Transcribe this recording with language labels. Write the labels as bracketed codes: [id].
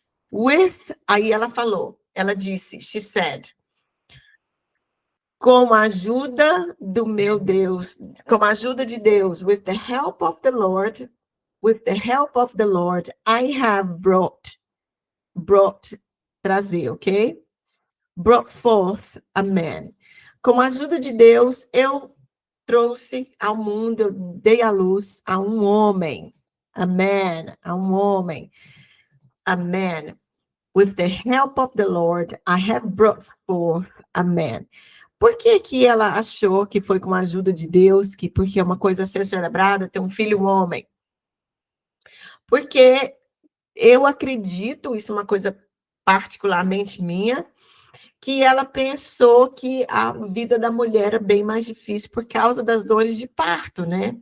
[pt] With, aí ela falou, ela disse, [en] she said, [pt] com a ajuda do meu Deus, com a ajuda de Deus, [en] with the help of the Lord, I have brought, [pt] trazer, ok? [en] Brought forth a man. [pt] Com a ajuda de Deus, eu trouxe ao mundo, eu dei à luz a um homem. [en] A man, [pt] a um homem. [en] A man. With the help of the Lord, I have brought forth a man. [pt] Por que que ela achou que foi com a ajuda de Deus, porque é uma coisa a ser celebrada, ter um filho homem? Porque eu acredito, isso é uma coisa particularmente minha, que ela pensou que a vida da mulher era bem mais difícil por causa das dores de parto, né?